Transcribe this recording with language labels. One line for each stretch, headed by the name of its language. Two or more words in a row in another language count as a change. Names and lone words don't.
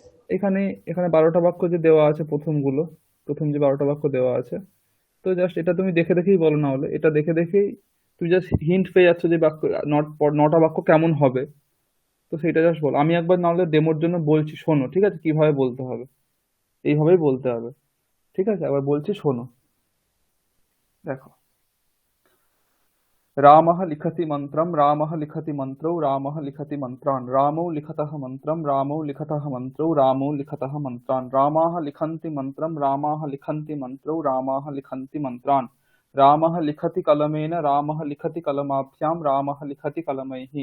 Bangla: এখানে এখানে 12টা বাক্য যে দেওয়া আছে, প্রথম যে 12টা বাক্য দেওয়া আছে, তো জাস্ট এটা তুমি দেখে দেখেই বলো, না হলে এটা দেখে দেখেই তুমি জাস্ট হিন্ট পেয়ে যাচ্ছ যে বাক্য, 9টা বাক্য কেমন হবে, তো সেটা জাস্ট বলো। আমি একবার নাহলে ডেমোর জন্য বলছি, শোনো। ঠিক আছে? কিভাবে বলতে হবে, এইভাবেই বলতে হবে। ঠিক আছে? আবার বলছি, শোনো। দেখো,
Sanskrit: रामः लिखति मन्त्रं रामः लिखति मन्त्रौ रामः लिखति मन्त्रान् रामौ लिखतः मन्त्रं रामौ लिखतः मन्त्रौ रामौ लिखतः मन्त्रान् रामाः लिखन्ति मन्त्रं रामाः लिखन्ति मन्त्रौ रामाः लिखन्ति मन्त्रान् रामः लिखति कलमेन रामः लिखति कलमाभ्यां रामः लिखति कलमैः